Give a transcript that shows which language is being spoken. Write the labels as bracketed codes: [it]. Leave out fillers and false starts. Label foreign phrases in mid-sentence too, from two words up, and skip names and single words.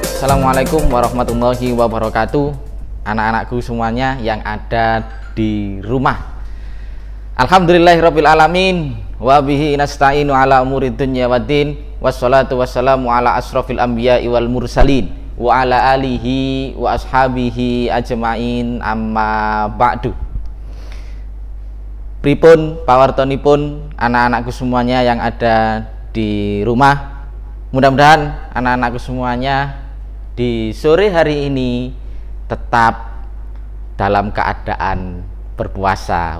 [ar] السلام عليكم ورحمة الله وبركاته. [id] Anak-anakku semuanya yang ada di rumah, [ar] الحمد لله رب العالمين وبه نستعين على أمور الدنيا والدين والصلاة والسلام على أشرف الأنبياء والمرسلين وعلى آله وأصحابه أجمعين أما بعد. [jv] Pripun pawartonipun [id] anak-anakku semuanya yang ada di rumah? Mudah-mudahan anak-anakku semuanya di sore hari ini tetap dalam keadaan berpuasa.